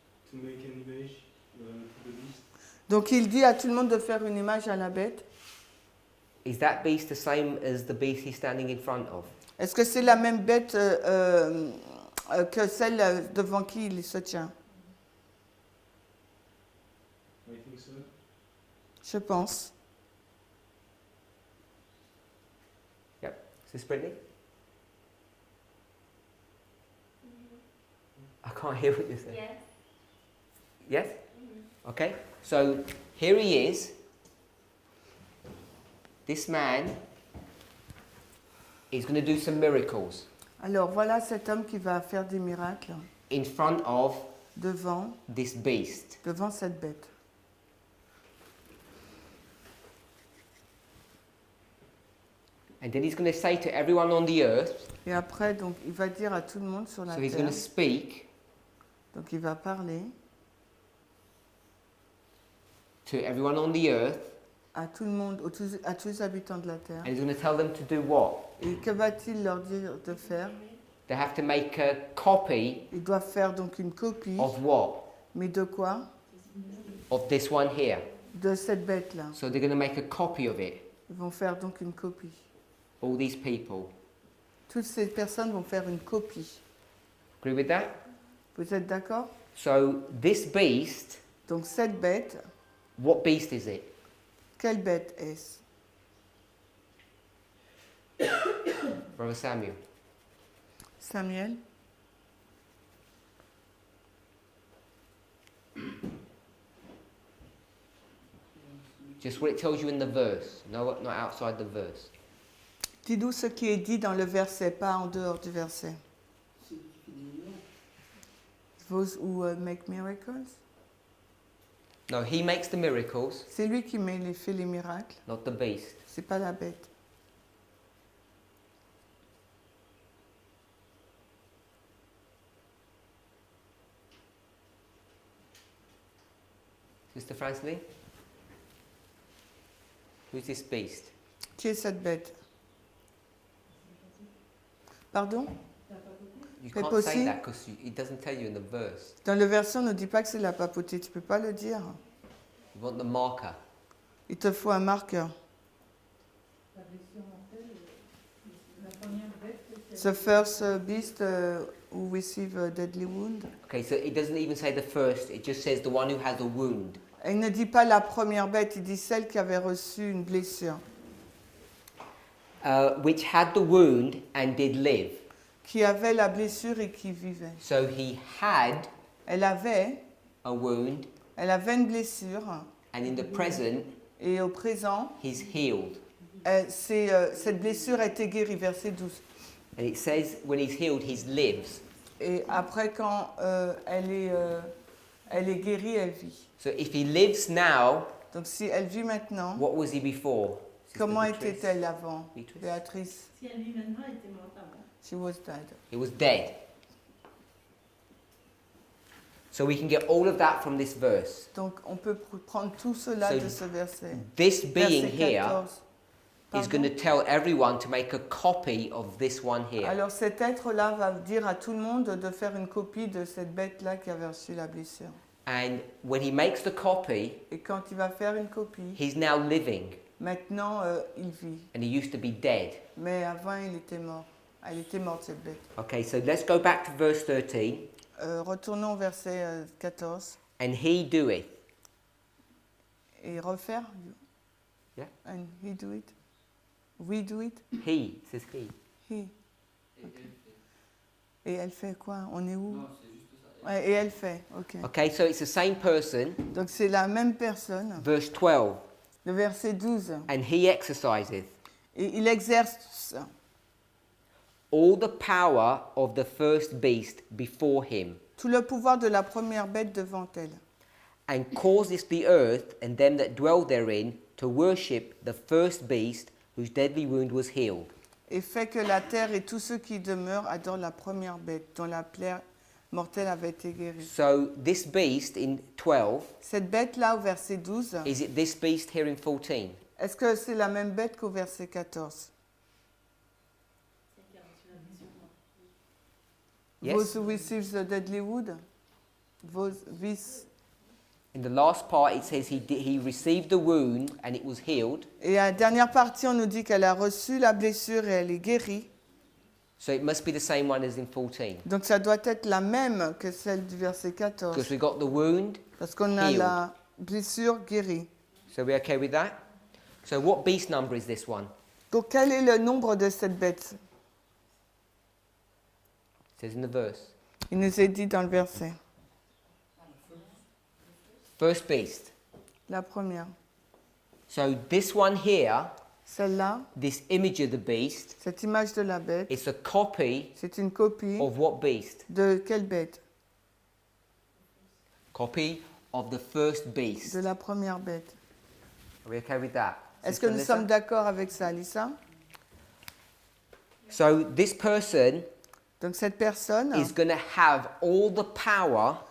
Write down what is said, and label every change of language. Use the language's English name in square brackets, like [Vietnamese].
[English] to make an image to the beast. [French] Donc, il dit à tout le monde de faire une image à la bête. [English] is that beast the same as the beast he's standing in front of? [French] Est-ce que c'est la même bête que celle devant qui il se tient? [English] I think so. [French] Je pense. [English] Yep. Is this Brittany? I can't hear what you're saying. Yes. Yes? Okay. So here he is. This man is going to do some miracles [French] Alors, voilà cet homme qui va faire des miracles [English] in front of [French] devant [English] this beast. [French] cette bête. [English] And then he's going to say to everyone on the earth, [French] Et après, donc, il va dire à tout le monde sur la [English] so he's going [French] terre, [English] to speak [French] donc il va parler [English] to everyone on the earth, [French] à tout le monde, à tous les habitants de la terre. [English] and he's going to tell them to do what? [French] Et que va-t-il leur dire de faire? [English] They have to make a copy [French] Ils doivent faire donc une copie, [English] of what? [French] mais de quoi? [English] Of this one here. [French] De cette bête-là. [English] So they're going to make a copy of it. [French] Ils vont faire donc une copie. [English] All these people. [French] Toutes ces personnes vont faire une copie. [English] Agree with that? [French] Vous êtes d'accord? [English] So this beast, [French] Donc cette bête, [English] what beast is it? [French] quelle bête est-ce? [English] Brother Samuel. Samuel? Just what it tells you in the verse. No, not outside the verse. [French] Dis-nous ce qui est dit dans le verset, pas en dehors du verset. [English] Those who make miracles? No, he makes the miracles, [French] C'est lui qui fait les miracles, [English] not the beast. [French] c'est pas la bête. [English] Mr. Fransley? Who's this beast? [French] Qui est cette bête? [English] Pardon? You [French] Mais [English] can't possible. say that because it doesn't tell you in the verse. [French] Dans le verset, on ne dit pas que c'est la papauté, tu peux pas le dire. [English] You want the marker. [French] Il te faut un marqueur. La blessure mortelle, la première bête, [English] The first beast who receive a deadly wound. Okay, so it doesn't even say the first, it just says the one who has a wound. [French] Et il ne dit pas la première bête, il dit celle qui avait reçu une blessure. [English] Which had the wound and did live. [French] Qui avait la blessure et qui vivait. [English] So he had [French] Elle avait [English] wound, [French] une blessure [English] and in the present, [French] et au présent, [English] he's healed. [French] cette blessure a été guérie, verset 12. [English] And it says when he's healed, he lives. [French] Et après, quand elle est guérie, elle vit. [English] So if he lives now, [French] Donc si elle vit maintenant, [English] what was he before? [French] comment [English] Sister Beatrice? [French] était-elle avant? [English] Beatrice? [French] Béatrice, si elle vit maintenant, elle était morte avant. [English] she was dead. He was dead. So we can get all of that from this verse. [French] Donc on peut prendre tout cela [English] So [French] de ce verset. [English] This being [French] Verset [English] here [French] 14. [English] is going to tell everyone to make a copy of this one here. [French] Alors cet être-là va dire à tout le monde de faire une copie de cette bête-là qui avait reçu la blessure. [English] And when he makes the copy, [French] Et quand il va faire une copie, [English] he's now living. [French] maintenant il vit. [English] And he used to be dead. [French] Mais avant il était mort. Elle était morte cette bête. [English] Okay, so let's go back to verse 13. [French] Retournons au verset 14. [English] And he doeth. [French] Et refaire. [English] Yeah. And he do it. We do it. He, it says he. He. [French] Et Et elle fait quoi? On est où? non, c'est juste ça. Ouais, et elle fait. Ok. [English] Okay, so it's the same person. [French] Donc c'est la même personne. [English] Verse 12. [French] Le verset 12. [English] And he exerciseth [French] Et il exerce [English] all the power of the first beast before him, [French] tout le pouvoir de la première bête devant elle. [English] and causeth the earth and them that dwell therein to worship the first beast whose deadly wound was healed. [French] Et fait que la terre et tous ceux qui demeurent adorent la première bête dont la plaie mortelle avait été guérie. [English] So this beast in 12, [French] Cette bête-là au verset 12, [English] is it this beast here in 14? [French] est-ce que c'est la même bête qu'au verset 14? Celle qui a reçu la blessure mortelle. [English] Yes. Those who receive the deadly wound? This. In the last part it says he received the wound and it was healed. [French] Et à la dernière partie, on nous dit qu'elle a reçu la blessure et elle est guérie. [English] So it must be the same one as in 14. [French] Donc ça doit être la même que celle du verset 14. [English] Because we got the wound. [French] Parce qu'on a [English] healed. [French] la blessure guérie. [English] So we're okay with that? So what beast number is this one? [French] Donc quel est le nombre de cette bête? [English] It says in the verse. [French] Il nous est dit dans le verset. [English] First beast. [French] La première. [English] So this one here, [French] Celle-là, [English] this image of the beast, [French] cette image de la bête, [English] it's a copy [French] c'est une copie [English] of what beast? [French] de quelle bête? [English] Copy of the first beast. [French] De la première bête. [English] Are we okay with that? [French] Est-ce [English] Sister [French] que nous [English] Melissa? [French] sommes d'accord avec ça, Lisa? [English] So this person [French] Donc cette personne, [English] is going to have all the power